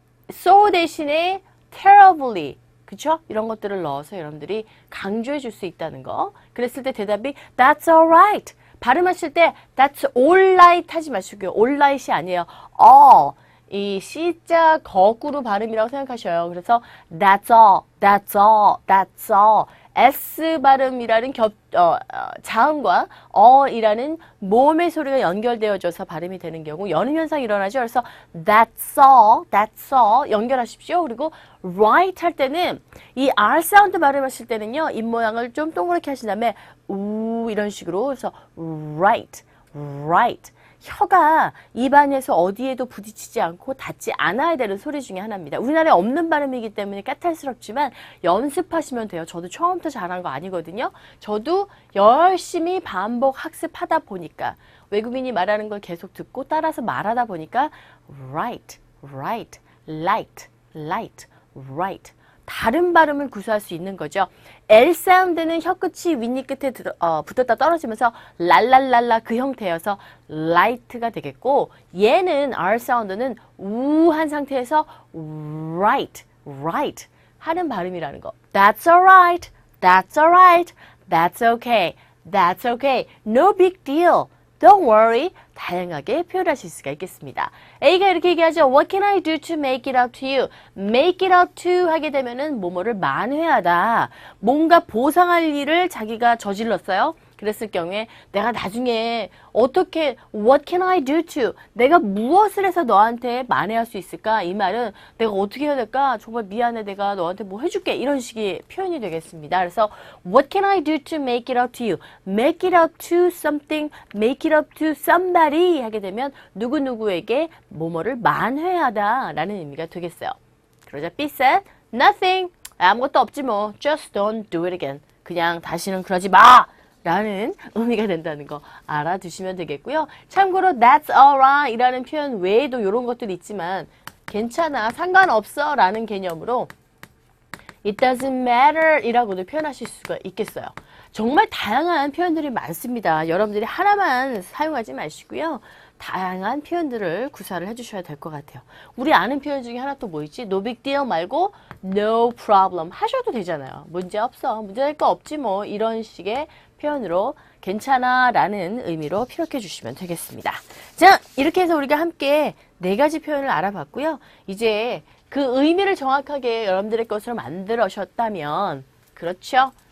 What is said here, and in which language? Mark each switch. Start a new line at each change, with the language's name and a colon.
Korean: so 대신에 terribly 그쵸? 이런 것들을 넣어서 여러분들이 강조해 줄 수 있다는 거. 그랬을 때 대답이
English: That's alright.
Korean: 발음하실 때 That's alright 하지 마시고요. alright이 아니에요. 이 C자 거꾸로 발음이라고 생각하셔요. 그래서
English: That's all, That's all, That's all.
Korean: S 발음이라는 자음과 이라는 모음의 소리가 연결되어져서 발음이 되는 경우 여는 현상이 일어나죠. 그래서
English: that's all, that's all
Korean: 연결하십시오. 그리고 right 할 때는 이 R 사운드 발음하실 때는요. 입 모양을 좀 동그랗게 하신 다음에 우 이런 식으로 그래서 right, right. 혀가 입안에서 어디에도 부딪히지 않고 닿지 않아야 되는 소리 중에 하나입니다. 우리나라에 없는 발음이기 때문에 까탈스럽지만 연습하시면 돼요. 저도 처음부터 잘한 거 아니거든요. 저도 열심히 반복 학습하다 보니까 외국인이 말하는 걸 계속 듣고 따라서 말하다 보니까 right, right, light, light, right. 다른 발음을 구사할 수 있는 거죠. L 사운드는 혀끝이 윗니 끝에 붙었다 떨어지면서 랄랄랄라 그 형태여서 light가 되겠고 얘는 R 사운드는 우한 상태에서 right, right 하는 발음이라는 거.
English: That's alright, that's alright, that's okay, that's okay, no big deal, don't worry.
Korean: 다양하게 표현하실 수가 있겠습니다. A가 이렇게 얘기하죠.
English: What can I do to make it up to you?
Korean: Make it up to 하게 되면은 뭐뭐를 만회하다. 뭔가 보상할 일을 자기가 저질렀어요. 그랬을 경우에 내가 나중에 어떻게
English: What can I do to?
Korean: 내가 무엇을 해서 너한테 만회할 수 있을까? 이 말은 내가 어떻게 해야 될까? 정말 미안해. 내가 너한테 뭐 해줄게. 이런 식의 표현이 되겠습니다.
English: 그래서 What can I do to make it up to you? Make it up to something, make it up to somebody
Korean: 하게 되면 누구누구에게 뭐뭐를 만회하다 라는 의미가 되겠어요. 그러자
English: B said, Nothing.
Korean: 아무것도 없지 뭐.
English: Just don't do it again.
Korean: 그냥 다시는 그러지 마! 라는 의미가 된다는 거 알아두시면 되겠고요. 참고로
English: that's alright
Korean: 이라는 표현 외에도 이런 것들이 있지만 괜찮아, 상관없어 라는 개념으로
English: it doesn't matter
Korean: 이라고도 표현하실 수가 있겠어요. 정말 다양한 표현들이 많습니다. 여러분들이 하나만 사용하지 마시고요. 다양한 표현들을 구사를 해주셔야 될 것 같아요. 우리 아는 표현 중에 하나 또 뭐 있지?
English: No big deal
Korean: 말고
English: no problem
Korean: 하셔도 되잖아요. 문제 없어. 문제될 거 없지 뭐. 이런 식의 표현으로 괜찮아 라는 의미로 피력해 주시면 되겠습니다. 자, 이렇게 해서 우리가 함께 4가지 표현을 알아봤고요. 이제 그 의미를 정확하게 여러분들의 것으로 만들어셨다면 그렇죠.